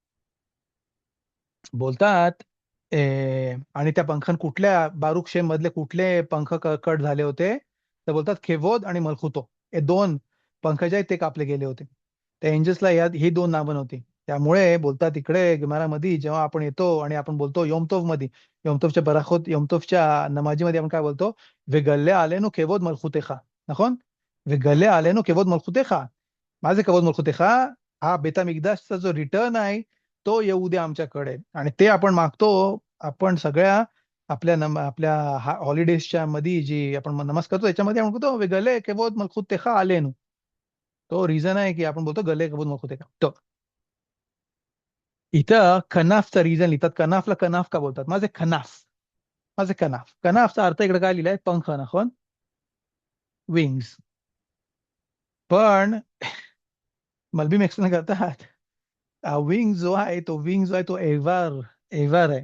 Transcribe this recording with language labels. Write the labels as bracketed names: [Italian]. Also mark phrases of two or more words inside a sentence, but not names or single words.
[Marathi] बोलतात आणि त्या पंखां कुठल्या [Hebrew] ברוך שם [Marathi] मधले कुठले पंख कट झाले होते, तर बोलतात केवोद आणि मलखुतो हे दोन पंख जे आहेत ते कापले गेले होते. त्या एंजल्सला यात ही दोन नावं नव्हती. त्यामुळे बोलतात इकडे मध्ये जेव्हा आपण येतो आणि आपण बोलतो योमतोव मध्ये, योमतोवच्या बराखोत, योमतोवच्या नमाजीमध्ये आपण काय बोलतो, [Hebrew] וגלה עלינו כבוד מלכותך, נכון? וגלה עלינו כבוד מלכותך. מה זה כבוד मलखुतेख? [Marathi] हा बेत मिकदासचा जो रिटर्न आहे तो येऊ दे आमच्याकडे, आणि ते आपण मागतो. आपण सगळ्या आपल्या हॉलिडेजच्या मध्ये जी आपण नमस्कार करतो याच्यामध्ये आपण बोलतो [Hebrew] וגלה כבוד מלכותך עלינו. [Marathi] तो रिझन आहे की आपण बोलतो [Hebrew] וגלה כבוד מלכותך. [Marathi] तो इथं कनाफचा रिझन लिहितात. कनाफला कनाफ का बोलतात? माझे खनाफ, माझे कनाफ, कनाफचा अर्थ इकडे काय लिहिलाय? पंख, נכון? विंग्स. पण मलबीम एक्सप्लेन करतात विंग जो आहे तो विंग जो आहे तो एव्हार आहे.